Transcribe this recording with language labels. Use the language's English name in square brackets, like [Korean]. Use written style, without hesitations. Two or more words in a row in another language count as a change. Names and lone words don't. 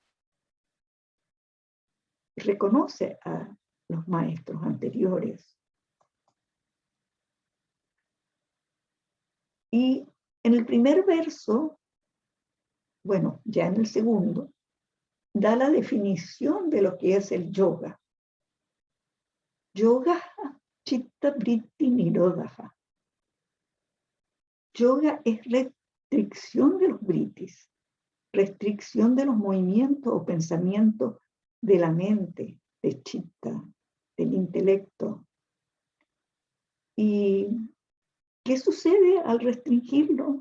[Spanish] Reconoce a los maestros anteriores. Y en el primer verso, bueno, ya en el segundo, da la definición de lo que es el yoga. [Sanskrit] Yoga chitta vritti nirodha. [Spanish] Yoga es restricción de los vrittis, restricción de los movimientos o pensamientos de la mente, de chitta, del intelecto. ¿Y qué sucede al restringirlo?